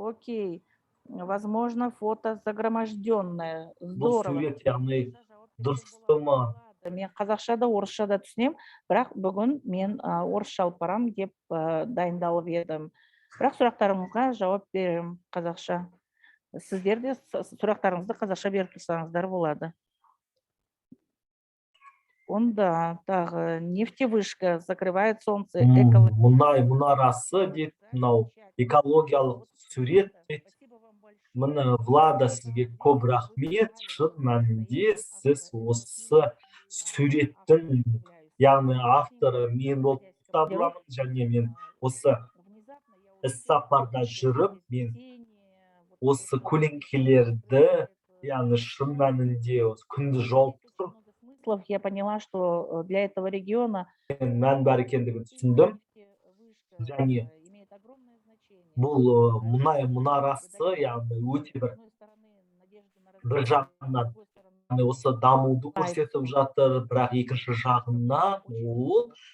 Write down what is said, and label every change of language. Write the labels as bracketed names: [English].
[Russian] Окей, возможно, фото загроможденное. [Kazakh] Бұл [Russian] Здорово. [Kazakh] сурет, яғни дұрыстымы? Мен қазақша да орысша да түсінемін, бірақ бүгін мен орысша алып барамын деп дайындалып едім. Бірақ сұрақтарыңызға жауап беремін қазақша. Сіздер де сұрақтарыңызды қазақша беріп тұрсаңыздар болады. Онда тағы [Russian] нефтевышка закрывает солнце. [Kazakh] Мұнай мұнарасы дейді, мынау экологиялық сурет дейді. Міне Влада, сізге көп рахмет. Шын мәнінде сіз осы суреттің, яғни авторы мен болып табыламын, және мен осы іс-сапарда жүріп, мен осы көлеңкелерді, яғни шын мәнінде күнді жауып тұрып, [Russian] Я поняла, что для этого региона [Kazakh] мән бар екендігін түсіндім. Және бұл мұнай мұнарасы, яғни өте бір жағынан осы дамуды көрсетіп жатыр, бірақ екінші жағынан ол,